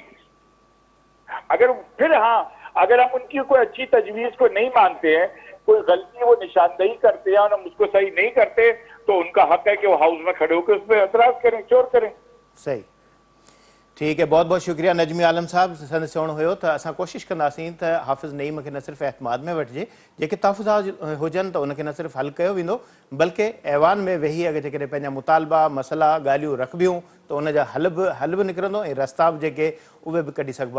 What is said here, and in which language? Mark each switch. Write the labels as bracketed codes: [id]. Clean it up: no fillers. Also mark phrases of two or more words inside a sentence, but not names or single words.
[ur] اگر پھر ہاں, اگر ہم ان کی کوئی اچھی تجویز کو نہیں مانتے ہیں, کوئی غلطی وہ نشاندہی کرتے ہیں اور ہم اس کو صحیح نہیں کرتے, تو ان کا حق ہے کہ وہ ہاؤس میں کھڑے ہو کے اس پہ اعتراض کریں, شور کریں. صحیح. ٹھیک ہے, بہت بہت شکریہ نجمی عالم صاحب. [sd] سن سوण हुयो त असां कोशिशि कंदासीं त हाफ़िज़ नईम खे न सिर्फ़ु एतमाद में वठिजे, जेके तहफ़ुज़ात हुजनि त उनखे न सिर्फ़ु हल कयो वेंदो, बल्कि ऐवान में वेही अगरि जेकॾहिं पंहिंजा मुतालबा मसइला ॻाल्हियूं रखबियूं त उन जा हल बि निकिरंदो, ऐं रस्ता बि जेके उहे बि कढी सघिबा.